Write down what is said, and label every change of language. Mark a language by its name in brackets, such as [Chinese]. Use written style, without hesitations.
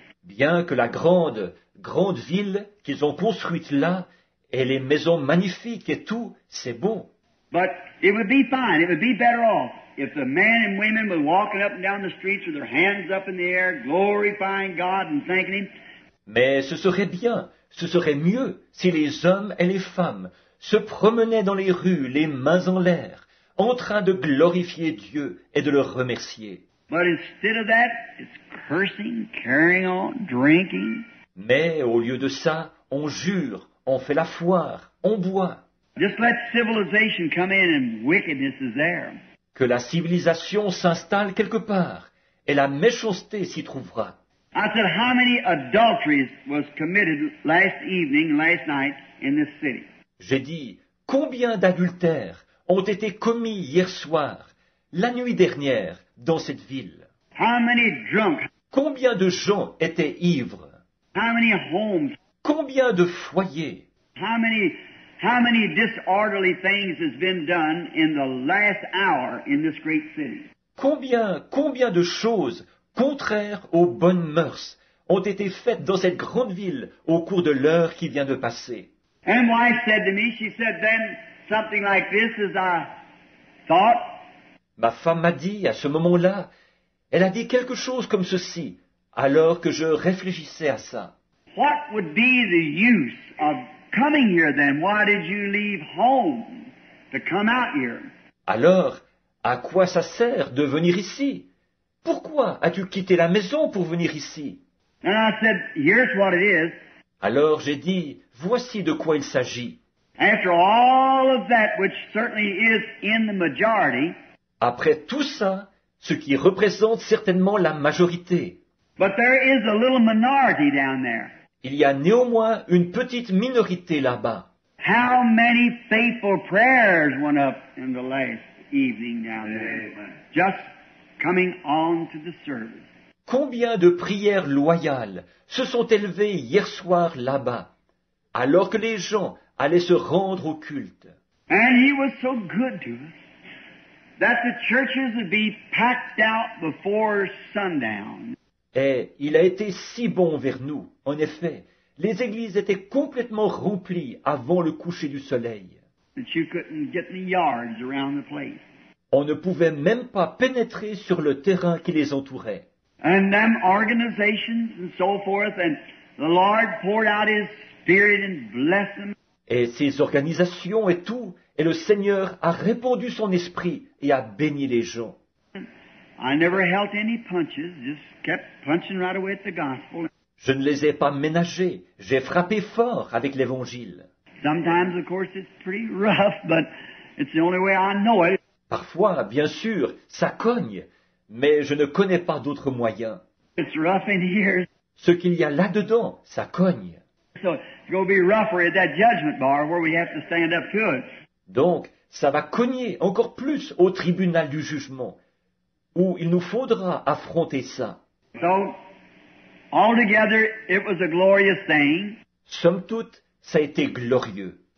[French] Bien que la grande ville qu'ils ont construite là, et les maisons magnifiques et tout, c'est beau. [English] But it would be fine, it would be better off if the men and women were walking up and down the streets with their hands up in the air, glorifying God and thanking Him. [French] Mais ce serait bien, ce serait mieux si les hommes et les femmes se promenaient dans les rues, les mains en l'air, en train de glorifier Dieu et de le remercier. [English] But instead of that, it's cursing, carrying on, drinking. [French] Mais au lieu de ça, on jure, on fait la foire, on boit. [English] Just let civilization come in and wickedness is there. [French] Que la civilisation s'installe quelque part, et la méchanceté s'y trouvera. [English] I said, how many adulteries was committed last night in this city? [French] J'ai dit, combien d'adultères ont été commis hier soir, la nuit dernière, dans cette ville? [English] How many drunk? [French] Combien de gens étaient ivres? [English] How many homes? [French] Combien de foyers? [English] How many disorderly things has been done in the last hour in this great city? [French] Combien de choses contraires aux bonnes mœurs ont été faites dans cette grande ville au cours de l'heure qui vient de passer? [English] And wife said to me, she said, then something like this as I thought. [French] Ma femme m'a dit, à ce moment-là, elle a dit quelque chose comme ceci, alors que je réfléchissais à ça. [English] What would be the use of coming here then? Why did you leave home to come out here? [French] Alors, à quoi ça sert de venir ici? Pourquoi as-tu quitté la maison pour venir ici? [English] And I said, here's what it is. [French] Alors j'ai dit, voici de quoi il s'agit. [English] After all of that, which certainly is in the majority, [French] après tout ça, ce qui représente certainement la majorité, [English] but there is a little minority down there. [French] Il y a néanmoins une petite minorité là-bas. [English] How many faithful prayers went up in the last evening down there? Just coming on to the service. [French] Combien de prières loyales se sont élevées hier soir là-bas, alors que les gens allaient se rendre au culte. [English] And He was so good to us that the churches would be packed out before sundown. [French] Et il a été si bon vers nous. En effet, les églises étaient complètement remplies avant le coucher du soleil. [English] That you couldn't get in the yards around the place. [French] On ne pouvait même pas pénétrer sur le terrain qui les entourait. [English] And them organizations and so forth, and the Lord poured out His Spirit and blessed them. [French] Et ces organisations et tout, et le Seigneur a répandu son esprit et a béni les gens. [English] I never held any punches, just kept punching right away at the gospel. [French] Je ne les ai pas ménagés, j'ai frappé fort avec l'Évangile. [English] Sometimes, of course, it's pretty rough, but it's the only way I know it. [French] Parfois, bien sûr, ça cogne, mais je ne connais pas d'autre moyen. [English] It's rough in here. [French] Ce qu'il y a là-dedans, ça cogne. [English] So it's going to be rougher at that judgment bar where we have to stand up to it. [French] Donc, ça va cogner encore plus au tribunal du jugement, où il nous faudra affronter ça. [English] So, altogether, it was a glorious thing. [French] Somme toute, ça a été glorieux.